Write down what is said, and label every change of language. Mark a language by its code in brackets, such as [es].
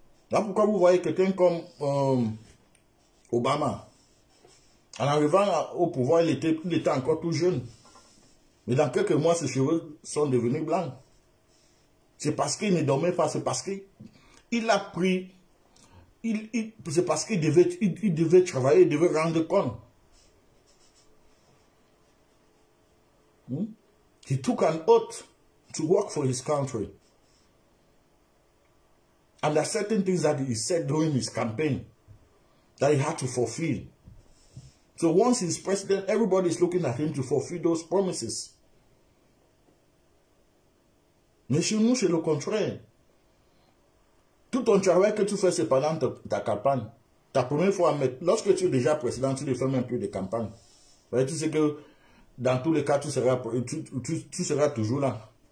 [fr] Là, pourquoi vous voyez quelqu'un comme Obama, en arrivant au pouvoir, il était encore tout jeune. Mais dans quelques mois, ses cheveux sont devenus blancs. C'est parce qu'il ne dormait pas, c'est parce qu'il a pris, c'est parce qu'il devait travailler, il devait rendre compte. [en] He took an oath to work for his country. And there are certain things that he said during his campaign that he had to fulfill. So once he's president, everybody is looking at him to fulfill those promises. [fr] Mais chez nous, c'est le contraire. Tout ton travail que tu fais, c'est pendant ta campagne. Ta première fois, lorsque tu es déjà président, tu ne fais même plus de campagne. Tu sais que dans tous les cas, tu seras toujours là.